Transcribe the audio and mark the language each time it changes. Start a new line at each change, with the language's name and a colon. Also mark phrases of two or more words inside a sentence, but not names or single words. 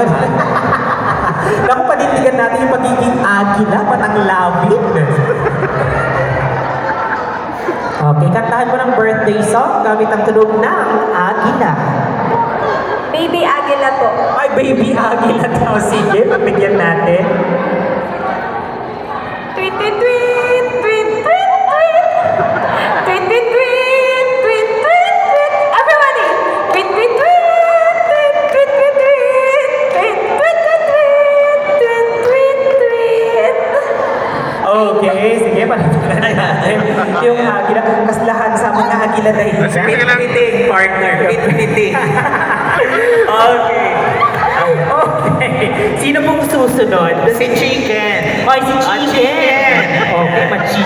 Filipino: Naku, panindigan natin yung pagiging agila, matanglawin. Okay, kantahan mo ng
English: birthday song
Filipino: gamit ang tunog ng agila. Baby Agila po. Ay, baby agila daw. Sige, pabigyan natin. Tweet, tweet, tweet, tweet, tweet, tweet. Tweet, tweet, tweet, tweet, tweet, tweet.
English: Everybody! Tweet, tweet, tweet, tweet, tweet, tweet, tweet. Tweet, tweet, tweet, tweet, tweet, tweet, tweet.
Filipino: Okay, sige, panitignan natin. Yung agila, kas lahat sa mga agila na isa. Pit-piting, partner. Pit-piting. Okay. Okay. Sino pong susunod? Si Chicken. Ay, si Chicken. Okay, ma-chicken.